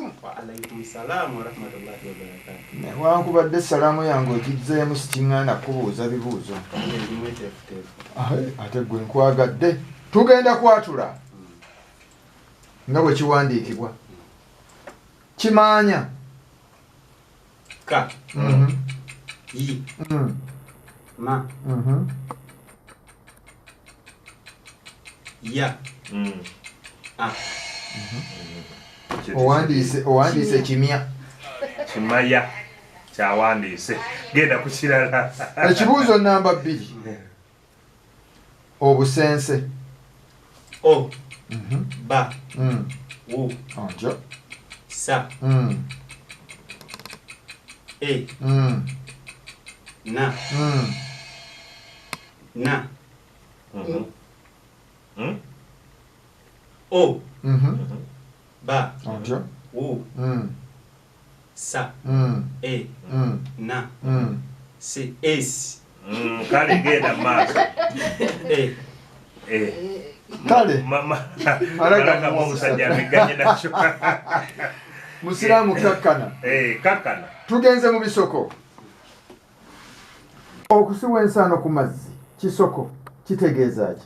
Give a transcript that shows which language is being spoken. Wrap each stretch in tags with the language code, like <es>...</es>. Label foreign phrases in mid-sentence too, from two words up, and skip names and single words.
<ar>وعليكم السلام ورحمة الله وبركاته</ar> <lg>wankubadde salaamu yange okizzeemu sikiŋŋaana kubuuza bibuuzo ate gwe nkwagadde tugenda kwatula nga bwe kiwandiikibwa kimaanya ka yi ma ya a owandiise kimya kimaya kyawandiise genda ku kirala ekibuuzo namba 2 obusense o ba wu ontyo sa e na na o ba ontyo wu sa e na si es kale genda maaso kale malaga musajja ameganye nakyo musiraamu kakkana kakkana tugenze mu bisoko okusiwa ensaano ku mazzi kisoko kitegeeza ki</lg>